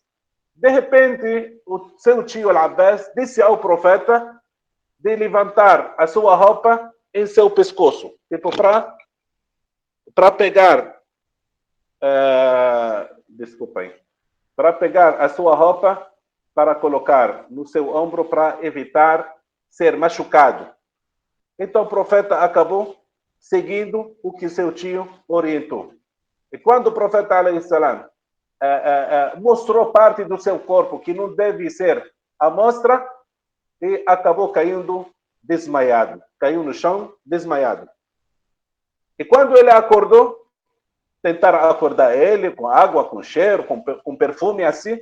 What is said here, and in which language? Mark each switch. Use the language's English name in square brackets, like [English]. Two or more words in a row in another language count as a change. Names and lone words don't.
[Portuguese] De repente, o seu tio Al-Abbas disse ao profeta de levantar a sua roupa em seu pescoço, tipo para pegar, para pegar a sua roupa, para colocar no seu ombro, para evitar ser machucado. Então o profeta acabou seguindo o que seu tio orientou. E quando o profeta [Arabic] عليه السلام [Portuguese] mostrou parte do seu corpo que não deve ser à mostra, e acabou caindo desmaiado. Caiu no chão, desmaiado. E quando ele acordou, tentaram acordar ele com água, com cheiro, com perfume, assim.